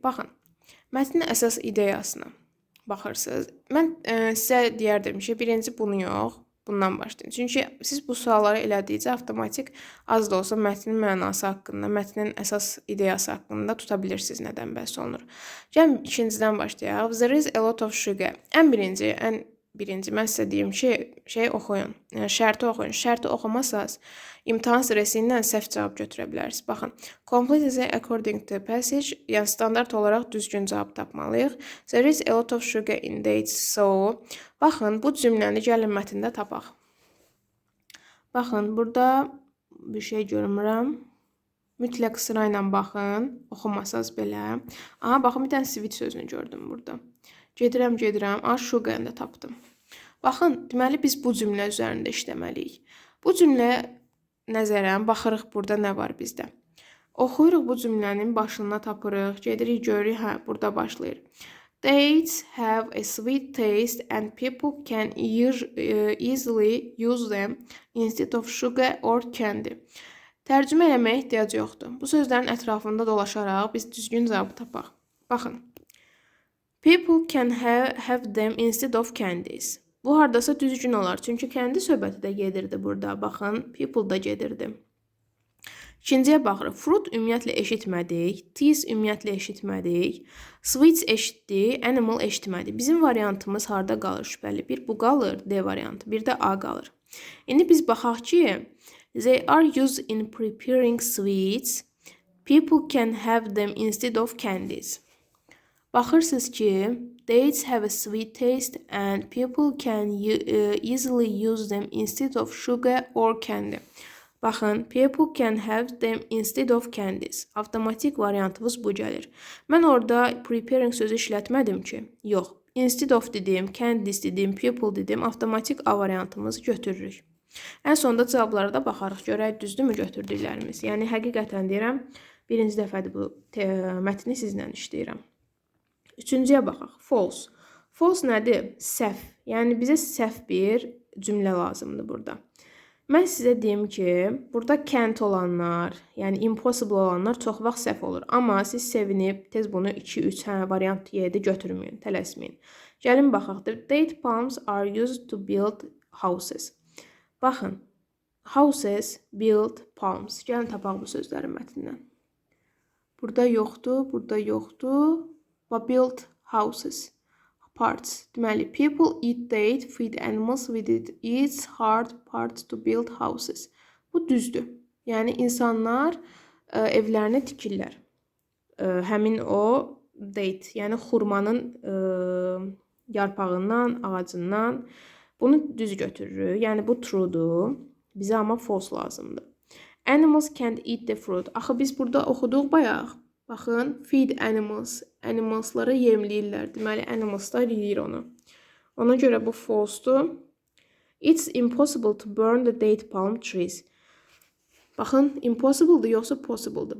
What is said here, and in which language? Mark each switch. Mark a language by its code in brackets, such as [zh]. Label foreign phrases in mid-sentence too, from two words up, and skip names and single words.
[az] Baxın, mətnin əsas ideyasını baxırsınız. Mən sizə deyərdim ki, birinci bunu yox, bundan başlayın. Çünki siz bu sualları elədikcə avtomatik az da olsa mətnin mənası haqqında, mətnin əsas ideyası haqqında tuta bilirsiniz nədən bəhs olunur. Gəlin ikincidən başlayaq. [en] There is a lot of sugar. [az] Ən birinci mən sizə deyim ki, oxuyun. Yəni şərti oxuyun. Şərti oxumasanız imtahan stresindən səhv cavab götürə bilərsiniz. Baxın, [en] complete according to passage, [az] yəni standart olaraq düzgün cavab tapmalıyıq. [en] There is a lot of sugar in dates, so. [az] Baxın, bu cümləni gəlin mətndə tapaq. Baxın, burada bir şey görmürəm. Mütləq sırayla baxın, oxumasanız belə. Aha, baxın, bir dənə sweet sözünü gördüm burada. Gedirəm. Sugar'ını da tapdım. Baxın, deməli biz bu cümlə üzərində işləməliyik. Bu cümləyə nəzərən baxırıq burada nə var bizdə. Oxuyuruq bu cümlənin başına tapırıq, gedirik görürük, burada başlayır. [en] Dates have a sweet taste and people can easily use them instead of sugar or candy. [az] Tərcümə eləməyə ehtiyac yoxdur. Bu sözlərin ətrafında dolaşaraq biz düzgün cavabı tapaq. Baxın. [en] People can have them instead of candies. [az] Bu hardasa düzgün olar. Çünki candy söhbəti də gedirdi burada. Baxın, people da gedirdi. İkinciyə baxırıq. Fruit ümumiyyətlə eşitmədik. Teas ümumiyyətlə eşitmədik. Sweets eşitdik. Animal eşitmədik. Bizim variantımız harda qalır şübhəli? Bir bu qalır, D variantı. Bir də A qalır. İndi biz baxaq ki, [en] they are used in preparing sweets. People can have them instead of candies. [az] Baxırsınız ki, [en] dates have a sweet taste and people can easily use them instead of sugar or candy. Baxın, people can have them instead of candies. [az] Avtomatik variantımız bu gəlir. Mən orada preparing sözü işlətmədim ki. Yox, [en] instead of [az] dedim, candies dedim, people dedim, avtomatik A variantımızı götürürük. Ən sonunda cavablara da baxarıq, görək düzdürmü götürdüklərimiz. Yəni, həqiqətən deyirəm, birinci dəfədir bu mətni sizlə işləyirəm. Üçüncüyə baxaq. False. False nədir? Səhv. Yəni, bizə səhv bir cümlə lazımdır burada. Mən sizə deyim ki, burada can't olanlar, yəni impossible olanlar çox vaxt səhv olur. Amma siz sevinib, tez bunu 2-3 variant yedi götürməyin, tələsməyin. Gəlin baxaq. [en] Date palms are used to build houses. Baxın. Houses, build, palms. [az] Gəlin tapaq bu sözlərin mətnindən. Burada yoxdur. [en] Build houses. Parts. Deməli, people eat date, feed animals with it. It's hard parts to build houses. [az] Bu düzdür. Yəni, insanlar evlərini tikirlər. Həmin o date, yəni xurmanın yarpağından, ağacından. Bunu düz götürürük. Yəni, bu true'dur. Bizə amma false lazımdır. [en] Animals can't eat the fruit. [az] Axı, biz burada oxuduq bayaq. [en] Baxın, feed animals. [az] Animalsları yemləyirlər. Deməli, animalslar yeyir onu. Ona görə bu false'dur. [en] It's impossible to burn the date palm trees. [az] Baxın, impossible'dır yoxsa possible'dır.